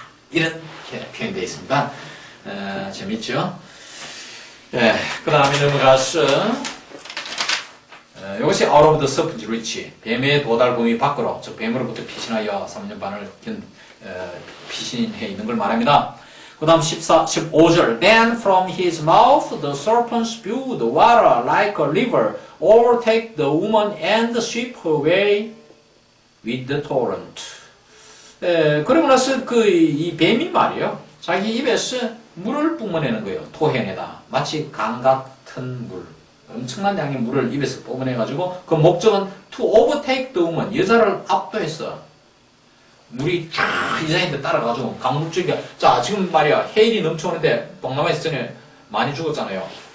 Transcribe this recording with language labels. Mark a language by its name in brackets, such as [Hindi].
[Korean] 이렇게 표현되어 있습니다. 재밌죠? 그 다음에 넘어가서 이것이 [English] out of the serpent's reach. [Korean] 뱀의 도달 범위 밖으로, 즉 뱀으로부터 피신하여 3년 반을 피신해 있는 걸 말합니다. 그 다음 15절 [English] Then from his mouth the serpent spewed water like a river, overtake the woman and sweep her way with the torrent. [Korean] 그러고 나서 이 뱀이 말이에요. 자기 입에서 물을 뿜어내는 거예요. 토해내다. 마치 강 같은 물. 엄청난 양의 물을 입에서 뿜어내가지고 그 목적은 [English] to overtake the woman. [Korean] 여자를 압도해서 물이 쫙 이자인데 따라가지고 강물 쪽에 자 지금 말이야 해일이 넘쳐오는데 동남아에서 전에 많이 죽었잖아요.